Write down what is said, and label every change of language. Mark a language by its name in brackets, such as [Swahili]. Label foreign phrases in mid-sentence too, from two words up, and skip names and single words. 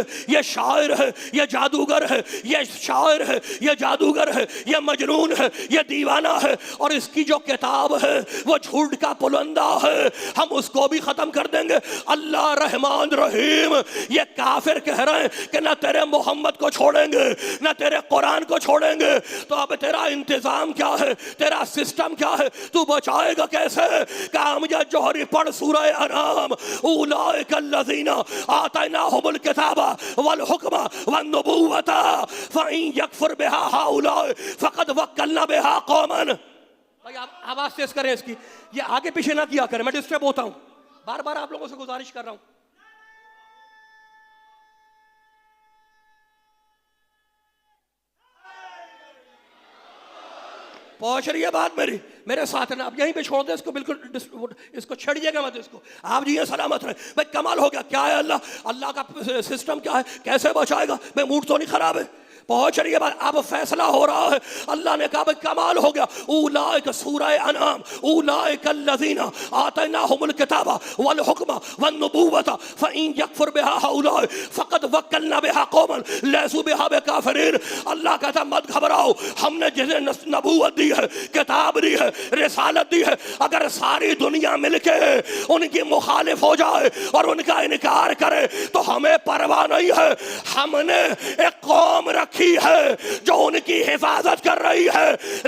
[Hindi] ये शायर है, ये जादूगर है, ये शायर है, ये जादूगर है, ये मजनून है, ये दीवाना है, और इसकी जो किताब है वो झूठ का पुलंदा है, हम उसको भी खत्म कर देंगे। अल्लाह रहमान रहीम। ये काफिर कह रहे हैं कि ना तेरे मोहम्मद को छोड़ेंगे, ना तेरे कुरान को छोड़ेंगे। तो अब तेरा इंतजाम क्या है, तेरा सिस्टम क्या है, तू बचाएगा कैसे? कामया जौहरी पढ़ सूरह अनाम। [Arabic] أولئك الذين آتيناهم الكتاب والحكم والنبوة فإن يكفر بها هؤلاء فقد وكلنا بها قوما. [Hindi] भाई आप आवाज तेज करें इसकी, ये आगे पीछे ना किया करें, मैं डिस्टर्ब होता हूं। बार बार आप लोगों से गुजारिश कर रहा हूं। पहुंच रही है बात मेरी? मेरे साथ ना, अब यहीं पे छोड़ दे इसको, बिल्कुल इसको छेड़िएगा मत इसको। आप जी सलामत रहे। भाई कमाल हो गया। क्या है अल्लाह का सिस्टम क्या है, कैसे बचाएगा? भाई मूड तो नहीं खराब है? पहुंच रही है बात। अब फैसला हो रहा है। अल्लाह ने कहा भाई कमाल हो गया। [Arabic] أولئك سورة الأنعام أولئك الذين آتيناهم الكتاب والحكم والنبوة فإن يكفر بها هؤلاء فقد وكلنا بها قوما ليسوا بها بكافرين. [Hindi] अल्लाह कहता मत घबराओ, हमने जिसे नबूवत दी है, किताब दी है, रिसालत दी है, अगर सारी दुनिया मिलके उनकी मुखालिफ हो जाए और उनका इनकार करे तो हमें परवाह नहीं है। हमने एक कौम रखी है जो उनकी हिफाजत कर रही है।